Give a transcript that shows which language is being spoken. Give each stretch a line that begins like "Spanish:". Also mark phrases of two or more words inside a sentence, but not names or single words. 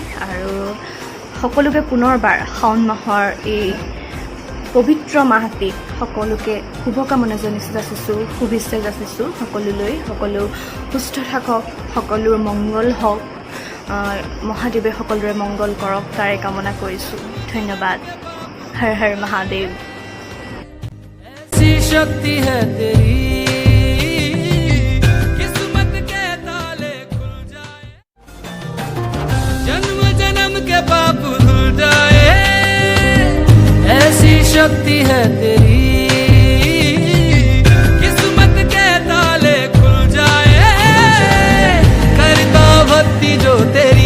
Assamese: আৰু সকলোকে পুনৰবাৰ শাওন মাহৰ এই পবিত্ৰ মাহটিক সকলোকে শুভকামনা যাচিছোঁ, শুভেচ্ছা যাচিছোঁ সকলোলৈ। সকলো সুস্থ থাকক, সকলোৰ মংগল হওক, মহাদেৱে সকলোৰে মংগল কৰক, তাৰে কামনা কৰিছোঁ। ধন্যবাদ।
Hindi: हर हर महादेव। ऐसी शक्ति है तेरी, किस्मत के ताले खुल जाए, जन्म जन्म के पाप धुल जाए। ऐसी शक्ति है तेरी, किस्मत के ताले खुल जाए, करता भक्ति जो तेरी।